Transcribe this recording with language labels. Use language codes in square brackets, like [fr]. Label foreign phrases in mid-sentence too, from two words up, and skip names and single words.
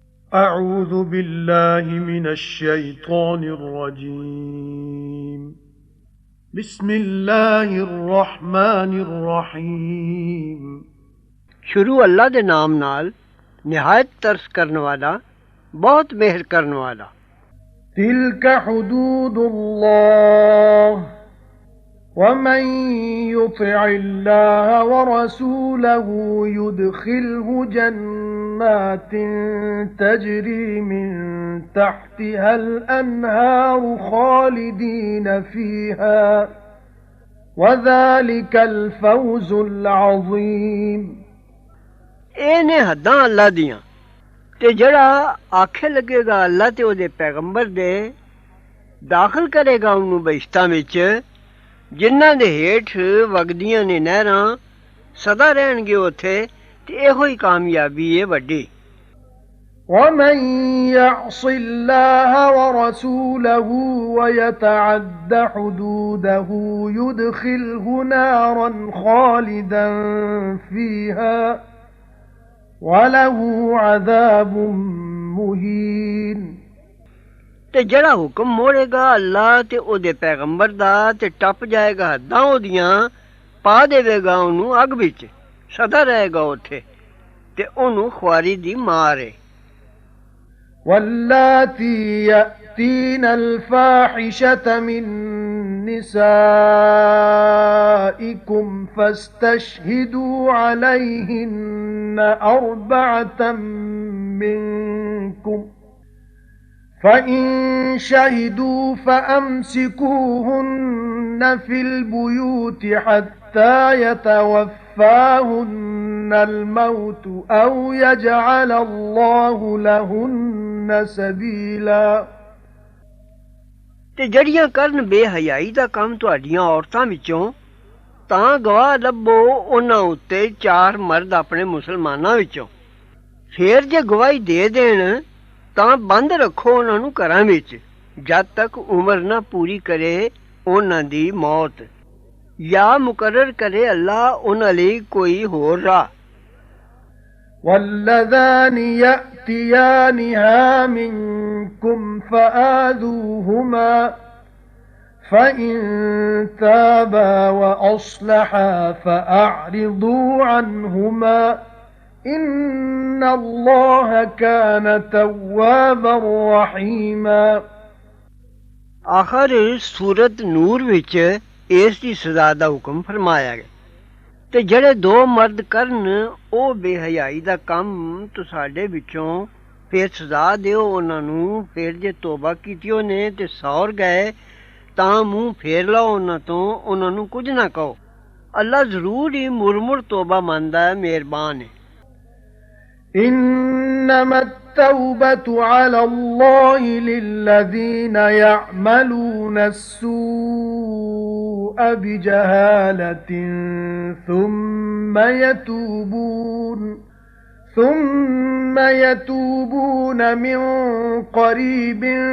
[ar] أعوذ بالله من الشيطان الرجيم بسم الله الرحمن الرحيم [pa] ਸ਼ੁਰੂ ਅੱਲਾ ਦੇ ਨਾਮ ਨਾਲ ਨਿਹਾਇਤ ਤਰਸ ਕਰਨ ਵਾਲਾ ਬਹੁਤ ਮਿਹਰ ਕਰਨ ਵਾਲਾ। [ar] تلك حدود الله ومن يطع الله ورسوله يدخله جنات تجري من تحتها الأنهار خالدين فيها وذلك الفوز العظيم। [pa] ਇਹ ਨੇ ਹੱਦਾਂ ਅੱਲਾ ਦੀਆਂ ਤੇ ਜਿਹੜਾ ਆਖੇ ਲੱਗੇਗਾ ਅੱਲਾ ਤੇ ਉਹਦੇ ਪੈਗੰਬਰ ਦੇ ਦਾਖਲ ਕਰੇਗਾ ਉਹਨੂੰ ਬਹਿਸ਼ਤਾਂ ਵਿੱਚ ਜਿਨ੍ਹਾਂ ਦੇ ਹੇਠ ਵਗਦੀਆਂ ਨੇ ਨਹਿਰਾਂ ਸਦਾ ਰਹਿਣਗੇ ਉੱਥੇ ਤੇ ਇਹੋ ਹੀ ਕਾਮਯਾਬੀ ਹੈ ਵੱਡੀ। [ar] ومن يعص الله ورسوله ويتعد حدوده يدخله نارا خالدا فيها وله عذاب مهين। [pa] ਤੇ ਜਿਹੜਾ ਹੁਕਮ ਮੋੜੇਗਾ ਅੱਲਾ ਤੇ ਉਹਦੇ ਪੈਗੰਬਰ ਦਾ ਤੇ ਟੱਪ ਜਾਏਗਾ ਹੱਦਾਂ ਉਹਦੀਆਂ ਪਾ ਦੇਵੇਗਾ ਉਹਨੂੰ ਅੱਗ ਵਿੱਚ ਸਦਾ ਰਹੇਗਾ ਉੱਥੇ ਤੇ ਉਹਨੂੰ ਖੁਆਰੀ ਦੀ ਮਾਰ ਹੈ। [ar] واللاتي يأتين الفاحشة من نسائكم فاستشهدوا عليهن أربعة منكم فإن شهدوا فأمسكوهن في البيوت حتى يتوفاهن الموت أو يجعل الله لهن سبيلا। [pa] ਤੇ ਜਿਹੜੀਆਂ ਕਰਨ ਬੇਹਯਾਈ ਦਾ ਕੰਮ ਤੁਹਾਡੀਆਂ ਔਰਤਾਂ ਵਿੱਚੋਂ ਤਾਂ ਗਵਾਹ ਲੱਭੋ ਉਹਨਾਂ ਉੱਤੇ 4 ਮਰਦ ਆਪਣੇ ਮੁਸਲਮਾਨਾਂ ਵਿੱਚੋਂ। ਫੇਰ ਜੇ ਗਵਾਹੀ ਦੇ ਦੇਣ ਤਾਂ ਬੰਦ ਰੱਖੋ ਉਹਨਾਂ ਨੂੰ ਘਰਾਂ ਵਿੱਚ ਜਦ ਤੱਕ ਉਮਰ ਨਾ ਪੂਰੀ ਕਰੇ ਉਹਨਾਂ ਦੀ ਮੌਤ ਜਾਂ ਮੁਕਰਰ ਕਰੇ ਅੱਲਾ ਉਹਨਾਂ ਲਈ ਕੋਈ ਹੋਰ ਰਾਹ। [ar] واللذان يأتيانها منكم فآذوهما فإن تابا وأصلحا فأعرضوا عنهما إن الله كان توابا رحيما۔ [pa] ਆਖਰ ਸੂਰਤ ਨੂਰ ਵਿੱਚ ਇਸ ਦੀ ਸਜ਼ਾ ਦਾ ਹੁਕਮ ਫਰਮਾਇਆ ਗਿਆ ਤੇ ਜਿਹੜੇ 2 ਮਰਦ ਕਰਨ ਉਹ ਬੇਹਯਾਈ ਦਾ ਕੰਮ ਤੁਹਾਡੇ ਵਿੱਚੋਂ ਫੇਰ ਸਜ਼ਾ ਦਿਓ ਉਹਨਾਂ ਨੂੰ। ਫੇਰ ਜੇ ਤੋਬਾ ਕੀਤੀ ਉਹਨੇ ਤੇ ਸੌਰ ਗਏ ਤਾਂ ਮੂੰਹ ਫੇਰ ਲਓ ਉਹਨਾਂ ਤੋਂ, ਉਹਨਾਂ ਨੂੰ ਕੁਝ ਨਾ ਕਹੋ। ਅੱਲਾ ਜ਼ਰੂਰ ਹੀ ਮੁਰਮੁਰ ਤੋਬਾ ਮੰਨਦਾ ਹੈ, ਮਿਹਰਬਾਨ ਹੈ। [ar] إنما التوبة على الله للذين يعملون السوء بجهالة ثم يتوبون من قريب